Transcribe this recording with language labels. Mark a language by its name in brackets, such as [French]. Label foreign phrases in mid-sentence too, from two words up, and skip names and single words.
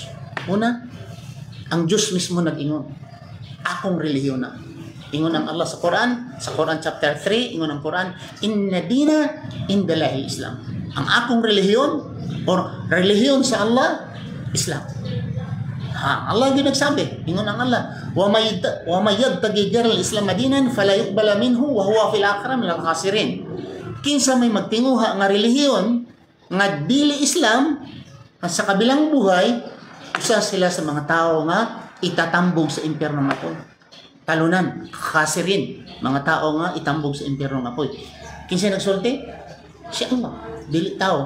[Cebuano] Una, ang Dios mismo nag-ingon. Akong relihiyon na. Ingon ang Allah sa Quran chapter 3, ingon ang Quran, [Arabic] إن الدين عند الله الإسلام. [Cebuano] Ang akong relihiyon, or relihiyon sa Allah, Islam. Allah din nagsabi, ingon ang Allah, [Arabic] ومن يبتغ غير الإسلام دينا فلن يقبل منه وهو في الآخرة من الخاسرين. [Cebuano] Kinsa may magtinguha nga relihiyon nga dili Islam, [Filipino] sa kabilang buhay, [Cebuano] usa sila sa mga tao nga itatambog sa impyerno nga po. Talunan, khasirin, mga tao nga itambog sa impyerno nga po. Kinsa nagsulti? Si Allah. Dili tao.